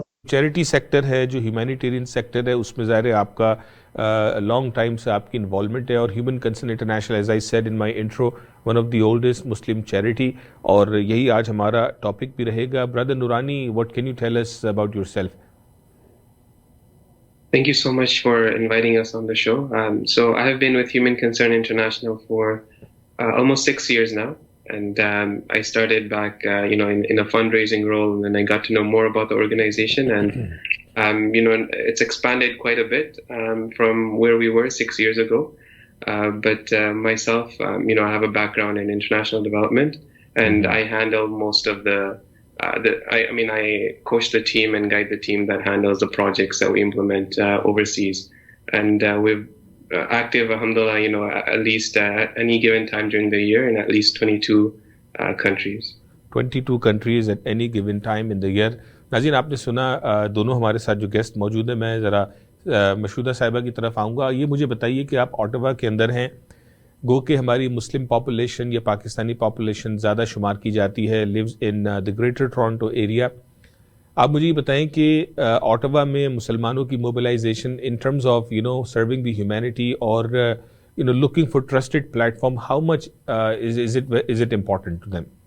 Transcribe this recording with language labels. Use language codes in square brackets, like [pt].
[ur] Charity sector ہے جو humanitarian sector ہے، اس میں ظاہر ہے آپ کا لانگ ٹائم سے آپ کی انوالومنٹ ہے. اور human concern international [en] as I said in my intro one of the oldest Muslim charity, [ur] اور یہی آج ہمارا ٹاپک بھی رہے گا. [en] Brother Noorani, what can you tell us about yourself? Thank you so much for inviting us on the show. So I have been with Human Concern International for almost 6 years now. And I started back, in a fundraising role, and then I got to know more about the organization, and it's expanded quite a bit from where we were 6 years ago. But myself, I have a background in international development, and I handle most of I coach the team and guide the team that handles the projects that we implement overseas, and we've active, alhamdulillah, at least at any given time during the year in at least 22 countries. 22 countries at any given time in the year. [ur] ناظرین آپ نے سنا دونوں ہمارے ساتھ جو guest موجود ہیں. میں ذرا مشودہ صاحبہ کی طرف آؤں گا. یہ مجھے بتائیے کہ آپ اوٹاوا کے اندر ہیں، گو کہ ہماری مسلم پاپولیشن یا پاکستانی پاپولیشن زیادہ شمار کی جاتی ہے، [en] Lives in the Greater Toronto Area. [ur] آپ مجھے یہ بتائیں کہ اوٹاوا میں مسلمانوں کی mobilisation [en] in terms of serving the humanity [ur] اور [en] looking for trusted platform, how much is it important to them?